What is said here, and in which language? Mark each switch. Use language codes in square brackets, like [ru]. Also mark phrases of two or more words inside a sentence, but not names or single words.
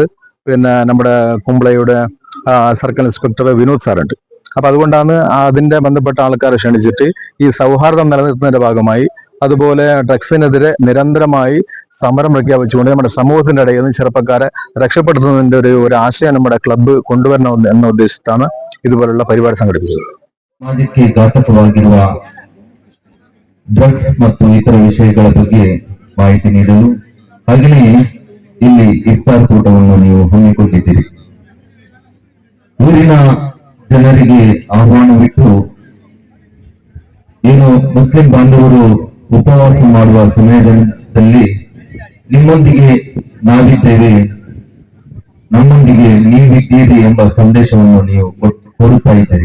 [ml] നമ്മുടെ കുംബ്ലയുടെ [en] circle inspector [ml] വിനോദ് സാറുണ്ട്. അപ്പൊ അതുകൊണ്ടാണ് അതിന്റെ ബന്ധപ്പെട്ട ആൾക്കാരെ ക്ഷണിച്ചിട്ട് ഈ സൗഹാർദ്ദം നിലനിർത്തുന്നതിന്റെ ഭാഗമായി, അതുപോലെ ഡ്രഗ്സിനെതിരെ നിരന്തരമായി സമരം പ്രഖ്യാപിച്ചുകൊണ്ട് നമ്മുടെ സമൂഹത്തിന്റെ ഇടയിൽ നിന്ന് ചെറുപ്പക്കാരെ രക്ഷപ്പെടുത്തുന്നതിന്റെ ഒരു ആശയം നമ്മുടെ ക്ലബ്ബ് കൊണ്ടുവരണം എന്ന ഉദ്ദേശത്താണ് [kn] ಇದುವರೆಲ್ಲ ಪರಿವಾರ ಸಂಘಟಿಸಿದರು. ಸಮಾಜಕ್ಕೆ ಘಾತಕವಾಗಿರುವ ಡ್ರಗ್ಸ್ ಮತ್ತು ಇತರ ವಿಷಯಗಳ ಬಗ್ಗೆ ಮಾಹಿತಿ ನೀಡಲು ಹಾಗೆಯೇ ಇಲ್ಲಿ ಇಫ್ತಾರ್ ಕೂಟವನ್ನು ನೀವು ಹಮ್ಮಿಕೊಂಡಿದ್ದೀರಿ. ಊರಿನ ಜನರಿಗೆ ಆಹ್ವಾನವಿಟ್ಟು ಏನು ಮುಸ್ಲಿಂ ಬಾಂಧವರು ಉಪವಾಸ ಮಾಡುವ ಸಮಯದಲ್ಲಿ ನಿಮ್ಮೊಂದಿಗೆ ನಾವಿದ್ದೇವೆ, ನಮ್ಮೊಂದಿಗೆ ನೀವಿದ್ದೀರಿ ಎಂಬ ಸಂದೇಶವನ್ನು ನೀವು ಕೊಡುತ್ತಾ ಇದ್ದೀರಿ.